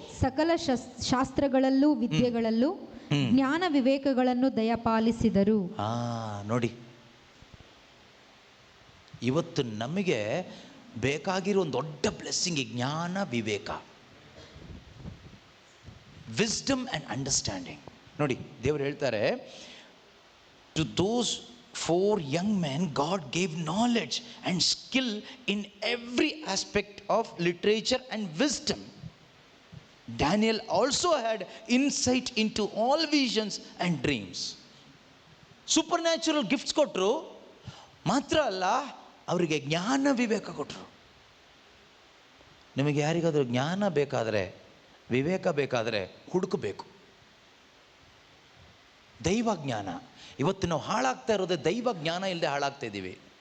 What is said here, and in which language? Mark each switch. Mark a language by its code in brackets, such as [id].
[kn] ಸಕಲ ಶಾಸ್ತ್ರಗಳಲ್ಲೂ ವಿದ್ಯೆಗಳಲ್ಲೂ ಜ್ಞಾನ ವಿವೇಕಗಳನ್ನು ದಯಪಾಲಿಸಿದರು. ನೋಡಿ, ಇವತ್ತು ನಮಗೆ ಬೇಕಾಗಿರೋ ಒಂದು ದೊಡ್ಡ ಬ್ಲೆಸ್ಸಿಂಗ್ ಜ್ಞಾನ ವಿವೇಕ, [en] Wisdom and understanding. [kn] ನೋಡಿ, ದೇವರು ಹೇಳ್ತಾರೆ, [en] To those 4 young men God gave knowledge and skill in every aspect of literature and wisdom. Daniel also had insight into all visions and dreams. [kn] ಸೂಪರ್ನ್ಯಾಚುರಲ್ gifts ಕೊಟ್ಟರು, ಮಾತ್ರ ಅಲ್ಲ ಅವರಿಗೆ ಜ್ಞಾನ ವಿವೇಕ ಕೊಟ್ಟರು. ನಿಮಗೆ ಯಾರಿಗಾದರೂ ಜ್ಞಾನ ಬೇಕಾದರೆ, ವಿವೇಕ ಬೇಕಾದರೆ ಹುಡುಕಬೇಕು. ದೈವ ಜ್ಞಾನ. ಇವತ್ತು ನಾವು ಹಾಳಾಗ್ತಾ ಇರೋದೇ ದೈವ ಜ್ಞಾನ ಇಲ್ಲದೆ ಹಾಳಾಗ್ತಾ ಇದ್ದೀವಿ.